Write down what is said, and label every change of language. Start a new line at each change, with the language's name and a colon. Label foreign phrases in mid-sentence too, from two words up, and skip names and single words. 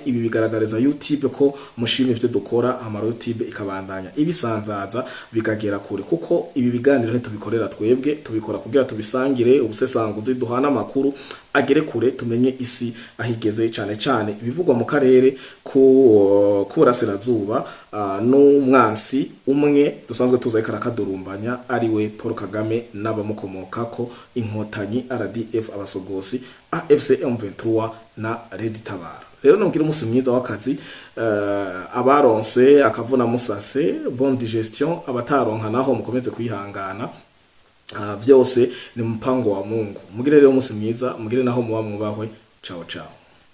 Rundi: Ibi bigaragariza YouTube ko mushimye ivyo dukora, ama YouTube ikabandanya ibisanzaza bikagera kure, kuko ibi biganiro he tubikorera twebwe, tubikora kugira tubisangire ubusesanguzi, duhana makuru agere kure, tumenye isi ahigeze cyane cyane ibivugwa mu karere ku burasirazuba n'umwansi umwe dusanzwe tuzaye karakadurumbanya ari we Paul Kagame n'abamukomoka ko inkotanyi RDF, abasogosi, AFC M23 na Red Tabara. Rero nubwira umunsi mwiza w'akazi abaronse akavuna musase,
French: bon digestion,
Rundi: abataronka naho mukomeze kwihangana, byose ni
Swahili: mpango wa Mungu.
Rundi: Mugire rero umunsi mwiza, mugire naho muba mwubahwe.
Italian: Ciao ciao.